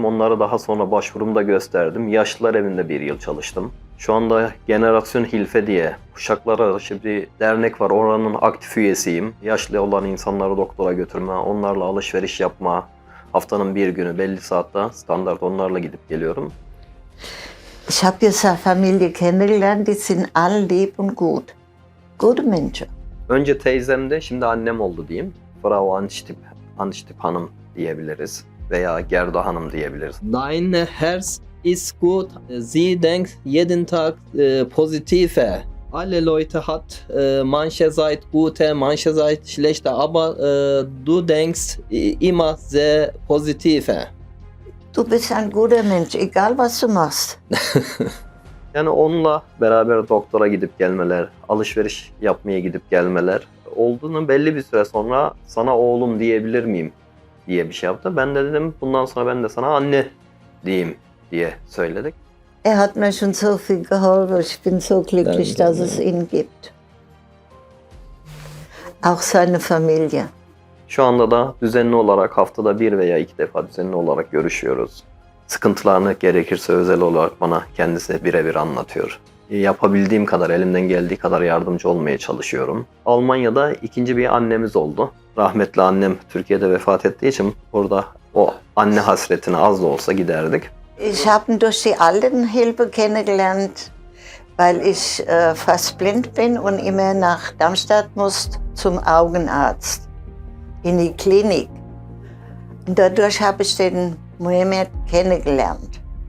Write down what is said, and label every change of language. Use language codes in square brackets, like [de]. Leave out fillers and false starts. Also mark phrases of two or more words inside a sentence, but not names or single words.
[tr] Onları daha sonra başvurumda gösterdim. Yaşlılar evinde 1 yıl çalıştım. Şu anda Generasyon Hilfe diye kuşaklar arası bir dernek var. Oranın aktif üyesiyim. Yaşlı olan insanları doktora götürme, onlarla alışveriş yapma. Haftanın bir günü belli saatte standart onlarla gidip geliyorum. [de] Ich habe jetzt eine Familie kennengelernt, die sind alle lieb und gut. Gute Menschen. [tr] Önce teyzemde, şimdi annem oldu diyeyim. Frau Anstip Hanım diyebiliriz veya Gerda Hanım diyebiliriz. [de] Dein Herz ist gut. Sie denkt jeden Tag positive. Alle Leute hat manche Zeit gute, manche Zeit schlechte, aber du denkst immer sehr positive. Du bist ein guter Mensch, egal was du machst. [tr] Yani onunla beraber doktora gidip gelmeler, alışveriş yapmaya gidip gelmeler olduğunu belli bir süre sonra sana oğlum diyebilir miyim diye bir şey yaptı. Ben de dedim bundan sonra ben de sana anne diyeyim diye söyledik. [de] Er hat mir schon so viel geholfen. Ich bin so glücklich, dass es ihn gibt. Auch seine Familie. [tr] Şu anda da düzenli olarak haftada 1 veya 2 defa düzenli olarak görüşüyoruz. Sıkıntılarını gerekirse özel olarak bana kendisi birebir anlatıyor. Yapabildiğim kadar, elimden geldiği kadar yardımcı olmaya çalışıyorum. Almanya'da ikinci bir annemiz oldu. Rahmetli annem Türkiye'de vefat ettiği için burada o anne hasretine az da olsa giderdik. [de] Ich habe ihn durch die Altenhilfe kennengelernt, weil ich fast blind bin und immer nach Darmstadt muss zum Augenarzt, in die Klinik. Und dadurch habe ich den Mohammed kennengelernt.